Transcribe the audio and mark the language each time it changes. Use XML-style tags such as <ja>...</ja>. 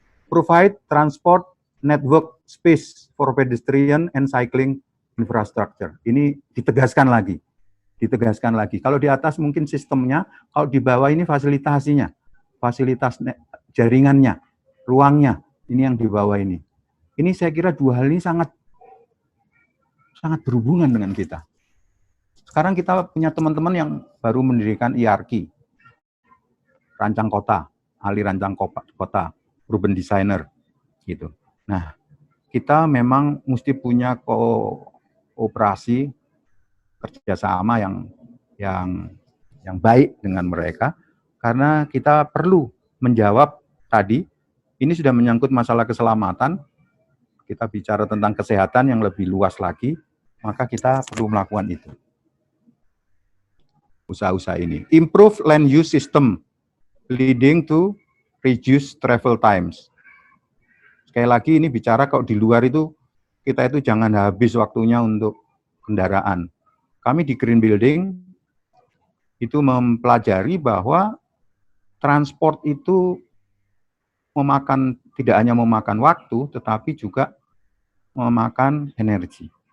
<en>Provide transport network space for pedestrian and cycling infrastructure.</en> <id>Ini ditegaskan lagi. Kalau di atas mungkin sistemnya, kalau di bawah ini fasilitasinya, fasilitas jaringannya, ruangnya, ini yang di bawah ini. Ini saya kira dua hal ini sangat berhubungan dengan kita. Sekarang kita punya teman-teman yang baru mendirikan IRQ, rancang kota, ahli rancang kota, urban designer, gitu. Nah, kita memang mesti punya kooperasi, kerjasama yang baik dengan mereka, karena kita perlu menjawab tadi, ini sudah menyangkut masalah keselamatan, kita bicara tentang kesehatan yang lebih luas lagi, maka kita perlu melakukan itu. Usaha-usaha ini.</id> <en>Improve land use system, leading to reduce travel times.</en> <id>Sekali lagi ini bicara kalau di luar itu, kita itu jangan habis waktunya untuk kendaraan. Kami di Green Building itu mempelajari bahwa transport itu tidak hanya memakan waktu, tetapi juga memakan energi.</id>